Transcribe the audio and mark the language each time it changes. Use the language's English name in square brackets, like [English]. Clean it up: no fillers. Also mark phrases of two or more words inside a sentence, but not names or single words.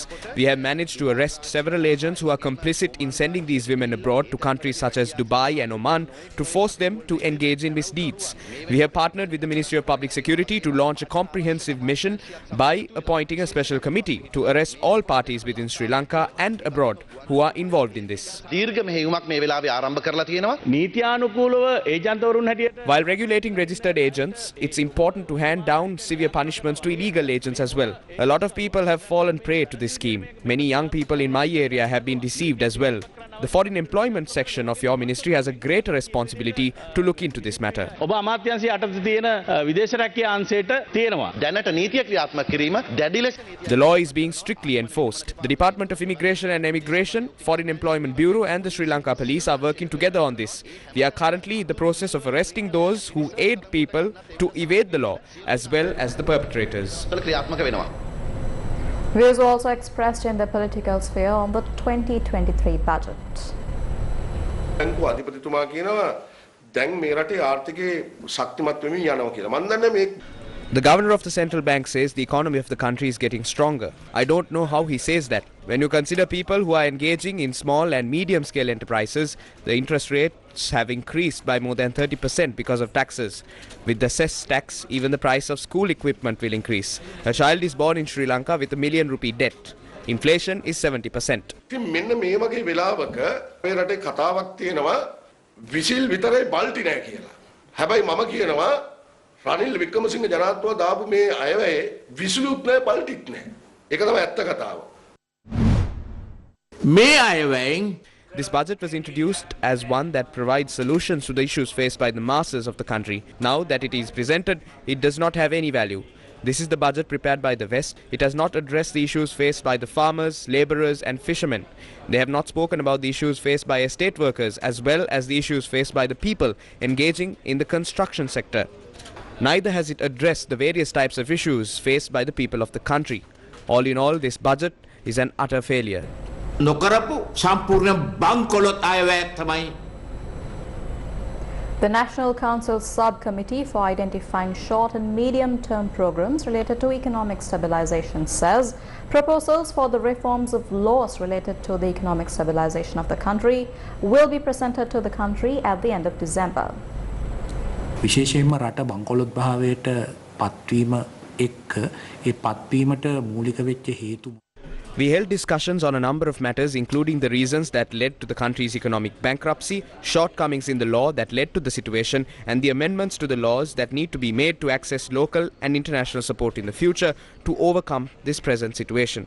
[English] We have managed to arrest several agents who are complicit in sending these women abroad to countries such as Dubai and Oman to force them to engage in misdeeds. We have partnered with the Ministry of Public Security to launch a comprehensive mission by appointing a special committee to arrest all parties within Sri Lanka and abroad who are involved in this. [Sinhala] දීර්ඝ මෙහෙයුමක් මේ වෙලාවේ ආරම්භ කරලා තියෙනවා. නීත්‍යානුකූලව ඒජන්තවරුන් හැටියට [English] While regulating registered agents, it's important to hand down severe punishments to illegal agents as well. A lot of people have fallen prey to this scheme. Many young people in my area have been deceived as well. The foreign employment section of your ministry has a greater responsibility to look into this matter. [Sinhala] ඔබ අමාත්‍යංශය යටතේ තියෙන විදේශ රැකියා අංශයට තියෙනවා. දැනට නීතිය ක්‍රියාත්මක කිරීම දැඩි ලෙස [English] The law is being strictly enforced. The Department of Immigration and Emigration, Foreign Employment Bureau and the Sri Lanka Police are working together on this. We are currently in the process of arresting those who aid people to evade the law as well as the perpetrators. [Sinhala] ක්‍රියාත්මක වෙනවා. [English] Views were also expressed in the political sphere on the 2023 budget. [Sinhala] බැංකුව අධිපතිතුමා කියනවා දැන් මේ රටේ ආර්ථිකය ශක්තිමත් වෙමින් යනවා කියලා. මම දන්නේ මේ [English] The governor of the central bank says the economy of the country is getting stronger. I don't know how he says that. When you consider people who are engaging in small and medium scale enterprises, the interest rates have increased by more than 30% because of taxes. With the cess tax, even the price of school equipment will increase. A child is born in Sri Lanka with ₹1,000,000 debt. Inflation is 70%. [Sinhala] ඉතින් මෙන්න මේ වගේ වෙලාවක මේ රටේ කතාවක් තියෙනවා විසිල් විතරයි බල්ටි නැහැ කියලා. හැබැයි මම කියනවා රනිල් වික්‍රමසිංහ ජනාධිපතිතුමා දාපු මේ අයවැය විසිලුත් නැහැ බල්ටිත් නැහැ. ඒක තමයි ඇත්ත කතාව. මේ අයවැයෙන් [English] This budget was introduced as one that provides solutions to the issues faced by the masses of the country. Now that it is presented, it does not have any value. This is the budget prepared by the West. It has not addressed the issues faced by the farmers, labourers and fishermen. They have not spoken about the issues faced by estate workers as well as the issues faced by the people engaging in the construction sector. Neither has it addressed the various types of issues faced by the people of the country. All in all, this budget is an utter failure. [Sinhala] නොකරපු සම්පූර්ණ බංකොලොත් අයවැයක් තමයි. [English] The National Council's subcommittee for identifying short and medium-term programs related to economic stabilization says proposals for the reforms of laws related to the economic stabilization of the country will be presented to the country at the end of December. [Sinhala] විශේෂයෙන්ම රට බංකොලොත් භාවයට පත්වීම එක්ක ඒ පත්වීමට මූලික වෙච්ච හේතු [English] We held discussions on a number of matters, including the reasons that led to the country's economic bankruptcy, shortcomings in the law that led to the situation, and the amendments to the laws that need to be made to access local and international support in the future to overcome this present situation.